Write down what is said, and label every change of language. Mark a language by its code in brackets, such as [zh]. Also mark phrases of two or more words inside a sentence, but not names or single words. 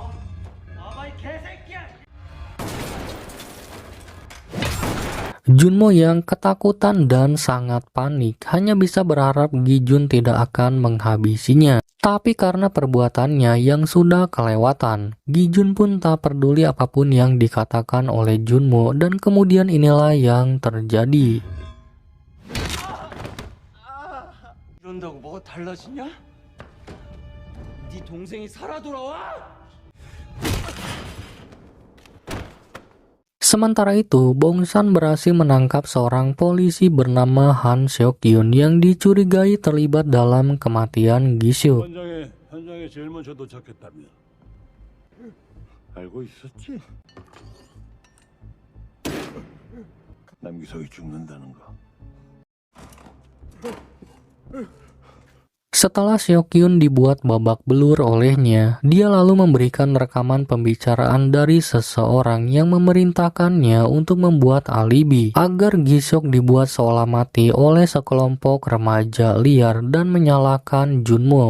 [id] Junmo yang ketakutan dan sangat panik hanya bisa berharap Gi-jun tidak akan menghabisinya. Tapi karena perbuatannya yang sudah kelewatan, Gi-jun pun tak peduli apapun yang dikatakan oleh Junmo dan kemudian inilah yang terjadi. [ko] 이런다고 뭐가 달라지냐? 네 동생이 살아 돌아와? [id] Sementara itu, Bong-san berhasil menangkap seorang polisi bernama Han Seok-yun yang dicurigai terlibat dalam kematian Gi-suk. [ko] 현장에 제일 먼저 도착했다며. 알고 있었지? 남기석이 죽는다는 거. [id] Setelah Seok-yun dibuat babak belur olehnya, dia lalu memberikan rekaman pembicaraan dari seseorang yang memerintahkannya untuk membuat alibi agar Gi-suk dibuat seolah mati oleh sekelompok remaja liar dan menyalahkan Junmo.